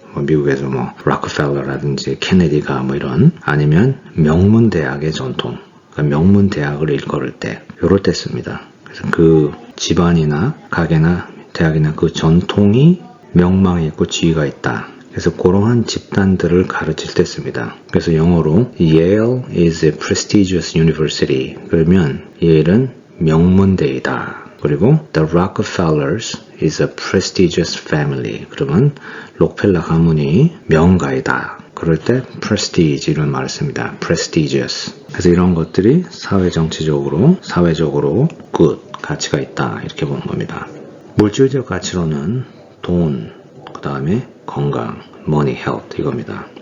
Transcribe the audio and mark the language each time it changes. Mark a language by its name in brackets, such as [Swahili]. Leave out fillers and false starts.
[Korean] 뭐 미국에서 뭐 락펠러라든지 케네디가 뭐 이런 아니면 명문 대학의 전통, 그러니까 명문 대학을 일컬을 때 요럴 때 씁니다. 그래서 그 집안이나 가게나 대학이나 그 전통이 명망이 있고 지위가 있다. 그래서 그러한 집단들을 가르칠 때 씁니다. 그래서 영어로 [English] Yale is a prestigious university. [Korean] 그러면 Yale은 명문대이다. 그리고 [English] The Rockefellers is a prestigious family. [Korean] 그러면 록펠러 가문이 명가이다. 그럴 때 prestige 이런 말을 씁니다. [English] prestigious. [Korean] 그래서 이런 것들이 사회정치적으로, 사회적으로 good, 가치가 있다. 이렇게 보는 겁니다. 물질적 가치로는 돈, 그 다음에 건강, money, health 이겁니다.